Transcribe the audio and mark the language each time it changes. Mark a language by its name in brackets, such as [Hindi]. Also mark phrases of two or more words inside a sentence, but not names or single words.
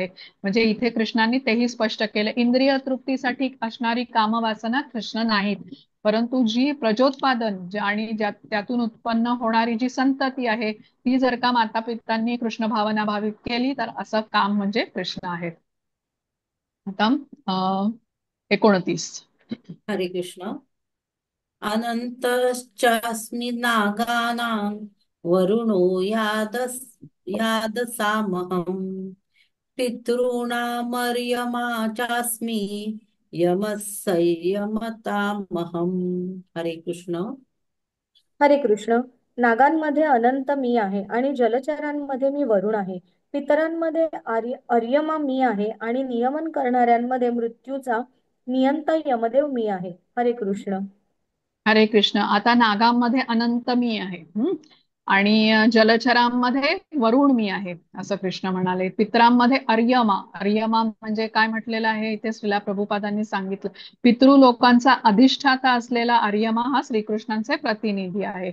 [Marathi] म्हणजे इथे कृष्णांनी तेही स्पष्ट केलं, इंद्रिय तृप्तीसाठी असणारी कामवासना कृष्ण नाहीत, परंतु जी प्रजोत्पादन आणि त्यातून उत्पन्न होणारी जी संतती आहे, ती जर का माता पित्यांनी कृष्ण भावना भावित केली तर असं काम म्हणजे कृष्ण आहेत. आता 29. हरे कृष्ण. [Sanskrit] अनन्तश्चास्मि नागानां वरुणो यादसामहम् पितॄणामर्यमा चास्मि यमः संयमतामहम्. [Marathi] हरे कृष्ण. हरे कृष्ण. नागांमध्ये अनंत मी आहे आणि जलचरांमध्ये मी वरुण आहे. पितरांमध्ये अर्यमा मी आहे आणि नियमन करणाऱ्यांमध्ये मृत्यूचा नियंता यमदेव मी आहे. हरे कृष्ण. हरे कृष्ण. आता नागांमध्ये अनंत मी आहे, आणि जलचरांमध्ये वरुण मी आहे असं कृष्ण म्हणाले. पितरांमध्ये अर्यमा, अर्यमा म्हणजे काय म्हटलेलं आहे इथे श्रीला प्रभुपादांनी सांगितलं, पितृ लोकांचा अधिष्ठाता असलेला अर्यमा हा श्रीकृष्णांचे प्रतिनिधी आहे.